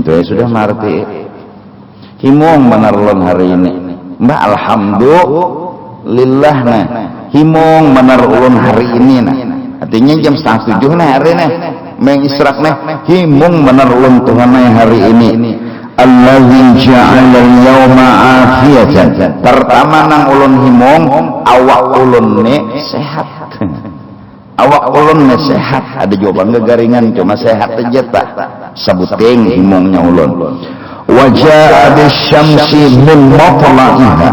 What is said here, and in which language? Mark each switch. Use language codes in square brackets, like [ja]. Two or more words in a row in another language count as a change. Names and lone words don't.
[bjn] Itu ya sudah marti. Himung benar ulun hari ini. Mbak alhamdulillah nah, himung benar ulun hari ini nah. Artinya jam 6:30 nih hari nih mengisrak nih himung bener ulun Tuhan hari ini. [ar] Allazi ja'ala al-yawma afiyatan. [bjn] Pertama nang ulun himung awak ulun nih sehat. Awak ulun nih sehat. Ada jawaban gegaringan cuma sehat aja tak. Sebuting himungnya ulun. [ar] Wajah bisyamsi min matla'iha.